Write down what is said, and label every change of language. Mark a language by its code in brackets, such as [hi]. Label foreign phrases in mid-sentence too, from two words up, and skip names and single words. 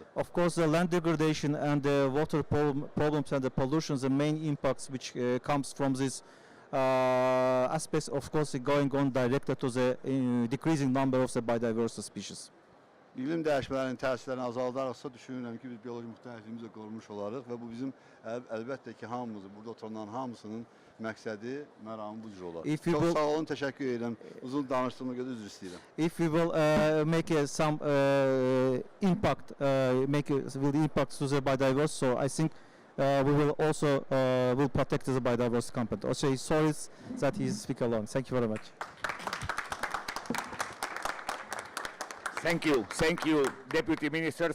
[en] Of course, the land degradation and the water problems and the pollution, the main impacts which comes from this aspects, of course, going on directed to the decreasing number of the biodiversity species. [az] İqlim dəyişmələrinin təsirlərini azaldaraqsa düşünürəm ki, biz bioloji müxtəlifliyimizi də qorumuş olarıq və bu bizim əlbəttə ki, hamımızın, burada oturanların hamısının məqsədi, məramı bu cür olar. Çox sağ olun, təşəkkür edirəm. Uzun danışdığıma görə üzr istəyirəm. [en] If we will make some impact, will impact to the biodiversity, so I think we will also will protect the biodiversity component. Also, sorry that he speak alone. Thank you very much. Thank you, Deputy Minister.